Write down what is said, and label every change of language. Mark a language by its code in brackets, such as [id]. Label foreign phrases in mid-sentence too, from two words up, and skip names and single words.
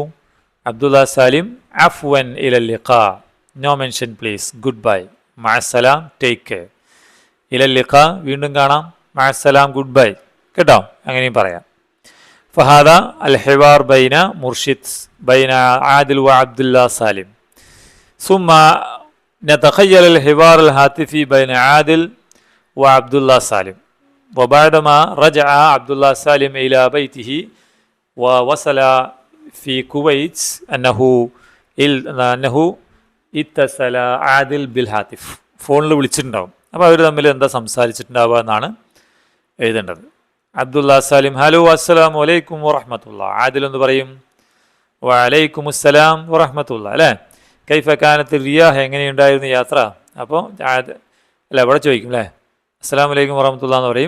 [en] അബ്ദുള്ള സാലിം, [ar] عفوا إلى اللقاء, [en] no mention please, good bye, മഅസ്സലാം, take care. [ar] إلى اللقاء, [ml] വീണ്ടും കാണാം, മഅസ്സലാം, [en] good bye, [ml] കേട്ടോ, അങ്ങനെയും പറയാം. [ar] فهذا الحوار بين مرشد، بين عادل وعبد الله سالم. സുമ്മ نتخيل الحوار الهاتفي بين عادل وعبد الله سالم. وبعدما رجع عبد الله سالم إلى بيته ووصل في كويت أنه اتصل عادل بالهاتف, [ml] ഫോണിൽ വിളിച്ചിട്ടുണ്ടാവും. അപ്പോൾ അവർ തമ്മിൽ എന്താ സംസാരിച്ചിട്ടുണ്ടാവുക എന്നാണ് എഴുതേണ്ടത്. [ar] അബ്ദുള്ള സാലിം, ഹലോ السلام عليكم ورحمة الله. [ml] ആദിൽ എന്ന് പറയും, [ar] وعليكم السلام ورحمة الله [ml] അല്ലേ. [ar] كيف كانت الرحلة, [ml] എങ്ങനെയുണ്ടായിരുന്നു യാത്ര? അപ്പോൾ ഇവിടെ ചോദിക്കും അല്ലേ, [ar] السلام عليكم ورحمة الله [ml] എന്ന് പറയും.